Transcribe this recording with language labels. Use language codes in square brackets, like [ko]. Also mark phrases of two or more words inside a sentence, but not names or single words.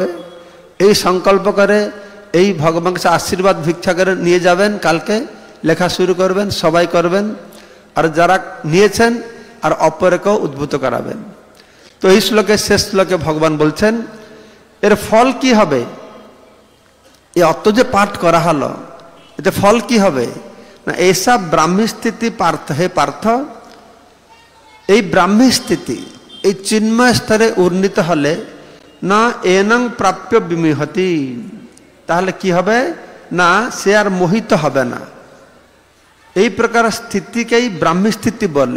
[bn] এই সংকল্প করে এই ভগবানের কাছে আশীর্বাদ ভিক্ষা করে নিয়ে যাবেন, কালকে লেখা শুরু করবেন, সবাই করবেন। আর যারা নিয়েছেন আর অপরকেও উদ্ভূত করাবেন। তো এই শ্লোকে, শেষ শ্লোকে ভগবান বলছেন এর ফল কি হবে? এই অত যে পাঠ করা হলো, এতে ফল কি হবে না? [sa] ऐसा ब्राह्मी स्थिति पार्थ, हे पार्थ, [bn] এই ব্রাহ্মী স্থিতি, এই চিন্ময় স্তরে উন্নীত হলে [sa] না এনং প্রাপ্য বিমোহতি, [bn] তাহলে কি হবে না? সে আর মোহিত হবে না। এই প্রকার স্থিতিকেই ব্রাহ্মী স্থিতি বলে।